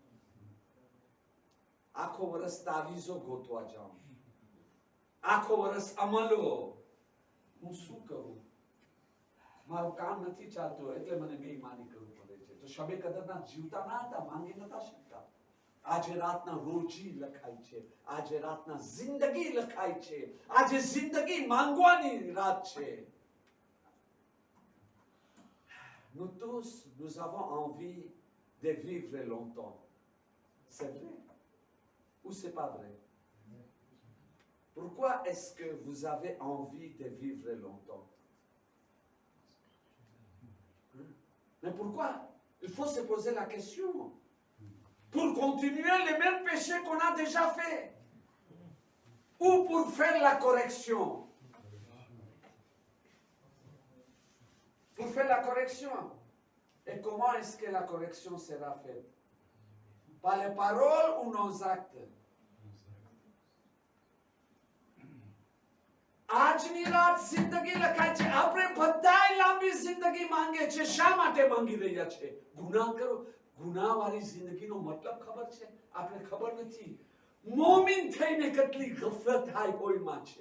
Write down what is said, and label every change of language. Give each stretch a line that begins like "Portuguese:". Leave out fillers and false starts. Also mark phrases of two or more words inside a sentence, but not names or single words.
Gujarati: આખો વર્ષ તાવીજો ગોતવા જાઉં, આખો વર્ષ અમલો, હું શું કરું? મારું કામ નથી ચાલતું એટલે મને બેઈમાની કરવું પડે છે. તો શબે કદરના જીવતા ના હતા, માંગી નતા શકતા. આજે રાતના રોજી લખાય છે, આજે રાતના જિંદગી લખાય છે, આજે જિંદગી માંગવાની રાત છે.
French: Nous tous, nous avons envie de vivre longtemps. C'est vrai ou c'est pas vrai? Pourquoi est-ce que vous avez envie de vivre longtemps? Mais pourquoi? Il faut se poser la question. Pour continuer les mêmes péchés qu'on a déjà fait, ou pour faire la correction? Pour faire la correction. Et comment est-ce que la correction sera faite? Par les paroles ou nos actes?
Gujarati: આજની રાત જિંદગી લખાય છે. આપણે બધાય લાંબી જિંદગી માંગે છે. શા માટે માંગી રહ્યા છે? ગુનાહ કરો. ગુનાહવાળી જિંદગીનો મતલબ ખબર છે? આપણે ખબર નથી. મોમિન થઈને કેટલી ગફલત થાય કોઈમાં છે.